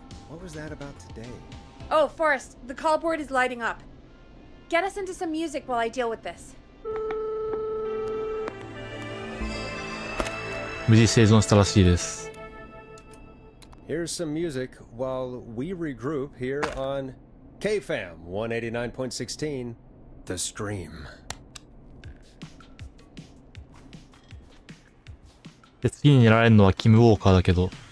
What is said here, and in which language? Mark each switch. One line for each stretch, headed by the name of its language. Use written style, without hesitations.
English: What was that about today? Oh, Forrest, the call board is lighting up. Get us into some music while I deal with this.
Japanese: 無事生存したらしいです。
English: Here's some music while we regroup here on KFAM 189.16 The Stream.
Japanese: で、次にやられるのはキム・ウォーカーだけど。